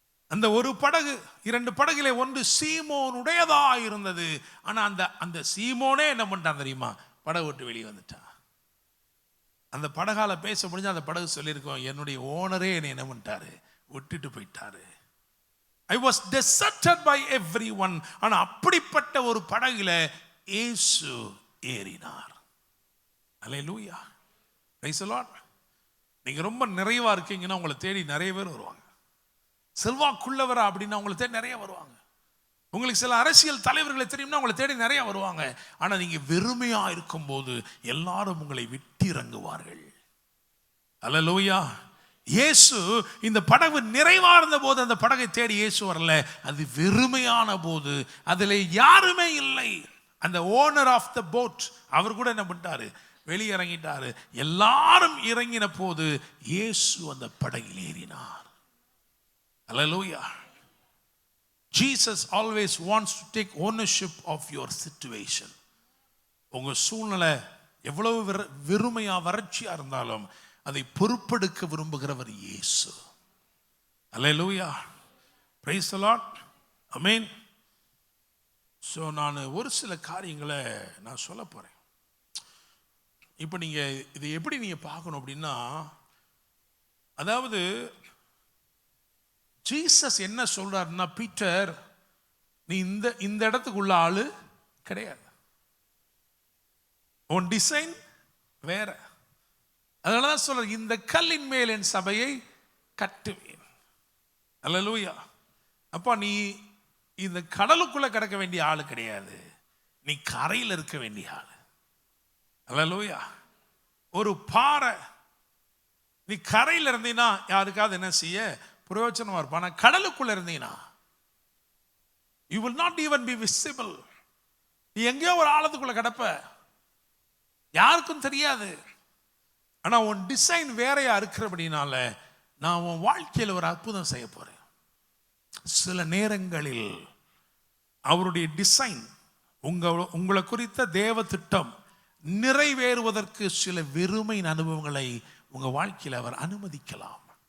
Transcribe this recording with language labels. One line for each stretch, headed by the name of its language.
Tamil: அந்த ஒரு படகு 2 படகுல ஒன்று சீமோனுடையதா இருந்தது. ஆனா அந்த சீமோனே என்ன பண்ணிட்டான் தெரியுமா, படகு விட்டு வெளியே வந்துட்டான். அந்த படகால பேச முடிஞ்சா அந்த படகு சொல்லியிருக்கோம், என்னுடைய ஓனரே என்னை என்ன பண்ணிட்டாரு, விட்டுட்டு போயிட்டாரு.
English: I was deserted by everyone.
Tamil: ஆனா அப்படிப்பட்ட ஒரு படகுல இயேசு ஏறினார். அல்லேலூயா,
English: Praise the Lord.
Tamil: நீங்க ரொம்ப நிறைவா இருக்கீங்கன்னா உங்களை தேடி நிறைய பேர் வருவாங்க. செல்வாக்குள்ளவரா அப்படின்னா உங்களை தேடி நிறைய வருவாங்க. உங்களுக்கு சில அரசியல் தலைவர்களை தெரியும்னா உங்களை தேடி நிறைய வருவாங்க. ஆனா நீங்க வெறுமையா இருக்கும்போது எல்லாரும் உங்களை விட்டு இறங்குவார்கள். அல்லேலூயா. இயேசு இந்த படகு நிறைவா இருந்த போது அந்த படகை தேடி இயேசு வரல. அது வெறுமையான போது, அதில் யாருமே இல்லை. அந்த
English: owner of the boat
Tamil: அவர் கூட என்ன பண்ணிட்டாரு, வெளியிறங்கிட்டாரு. எல்லாரும் இறங்கின போது இயேசு அந்த படகில் ஏறினார். அல்லேலூயா.
English: Jesus always wants to take ownership of your situation.
Tamil: உங்க சூழ்நிலை எவ்வளவு வெறுமையா வறட்சியா இருந்தாலும் அதை பொறுப்பெடுக்க விரும்புகிறவர் இயேசு. அல்லேலூயா,
English: praise the Lord,
Tamil: amen. So நான் ஒரு சில காரியங்களை நான் சொல்ல போகிறேன். இப்போ நீங்கள் இதை எப்படி நீங்கள் பார்க்கணும் அப்படின்னா, அதாவது ஜீசஸ் என்ன சொல்றாருன்னா, பீட்டர் நீ இந்த இடத்துக்குள்ள ஆளு கிடையாது, உன் டிசைன் வேற. அதனால தான் சொல்ற, இந்த கல்லின் மேல் என் சபையை கட்டுவேன். அல்லேலூயா. அப்பா, நீ இந்த கடலுக்குள்ள கிடக்க வேண்டிய ஆளு கிடையாது, நீ கரையில் இருக்க வேண்டிய ஆளு. அல்லேலூயா. ஒரு பாறை, நீ கரையில் இருந்தீன்னா யாருக்காவது என்ன செய்ய பிரயோஜனமா இருப்பா. ஆனா கடலுக்குள்ள இருந்தீங்கன்னா
English: you will not even be visible.
Tamil: நீ எங்கேயோ ஒரு ஆழத்துக்குள்ள கிடப்ப, யாருக்கும் தெரியாது. ஆனா உன் டிசைன் வேறையா இருக்கிறபடினால நான் உன் வாழ்க்கையில் ஒரு அற்புதம் செய்ய போறேன். சில நேரங்களில் அவருடைய டிசைன், உங்களை குறித்த தேவ திட்டம் நிறைவேறுவதற்கு சில வெறுமையின் அனுபவங்களை உங்க வாழ்க்கையில் அவர் அனுமதிக்கலாம்.